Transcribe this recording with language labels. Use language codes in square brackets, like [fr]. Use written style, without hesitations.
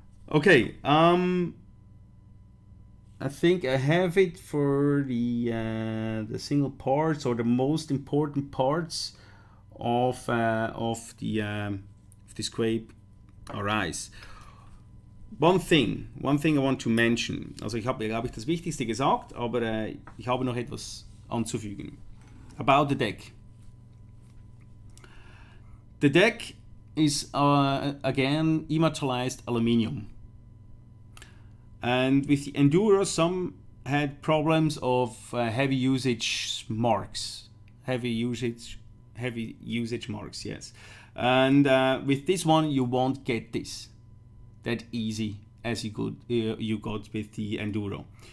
[en] Okay, I think I have it for the single parts or the most important parts of the SQuape RIs. One thing I want to mention. [de] Also ich habe, glaube ich, das Wichtigste gesagt, aber ich habe noch etwas anzufügen. [en] About the deck. The deck is again immortalized aluminium. And with the Enduro, some had problems of heavy usage marks. Heavy usage marks, yes. And with this one, you won't get this that easy as you got with the Enduro.